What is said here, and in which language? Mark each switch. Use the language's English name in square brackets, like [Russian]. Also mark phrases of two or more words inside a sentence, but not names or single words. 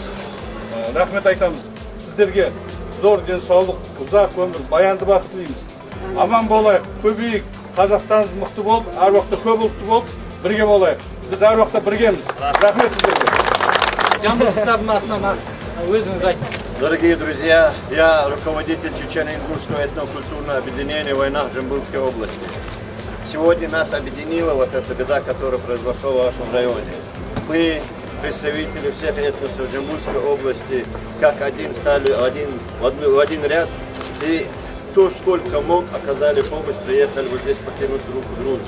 [Kazakh] Рахмет айтамыз. Сіздерге зор денсаулық, ұзақ өмір, баянды бақыт тілейміз. Аман болайық, көбейік, Қазақстанымыз мықты болып, әр уақытта көп ұлтты болып, бірге болайық. Біз әр уақытта біргеміз. Рахмет сіздерге. Жамбылдықтардың атынан өзіңіз айтыңыз. [Russian] Дорогие друзья, я руководитель Чечено-Ингурского этнокультурного объединения в войнах Жамбылской области. Сегодня нас объединила вот эта беда, которая произошла в вашем районе. Мы, представители всех этносов Жамбылской области, как один стали в один ряд, и кто сколько мог, оказали помощь, приехали вот здесь покинуть руку дружбу.